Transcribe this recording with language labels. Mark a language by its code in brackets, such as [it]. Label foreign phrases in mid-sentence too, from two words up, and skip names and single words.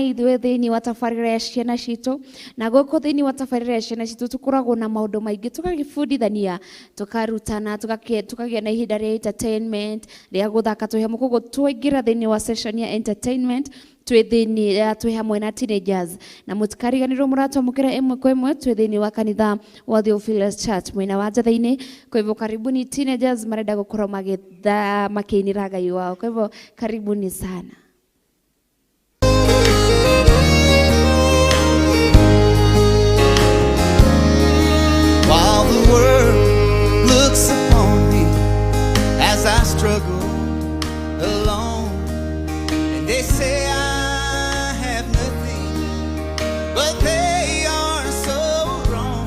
[ki] ithuĩ thiini wa tabarĩra ya Ciana Ciitu na gũkũ thiini wa tabarĩra ya Ciana Ciitu tukoragwo na maũndũ maingĩ tugagĩbundithania tukarutana tukagĩa na ihinda rĩa entertainment rĩa gũthaka twĩ hamwe koguo twaingĩra thiini wa session ya entertainment twĩ hamwe na teenagers na mutikariganirwo mũratwamũkĩra ĩmwe kwa ĩmwe twĩ thiini wa kanitha wa Theophilus Church mwena wa Njatha-Ini. [sw] Kwa hivyo karibuni teenagers [ki] marenda gũkorwo makĩinĩra Ngai wao, [sw] kwa hivyo karibuni sana. [en] While the world looks upon me as I struggle alone, and they say I have nothing, but they are so wrong.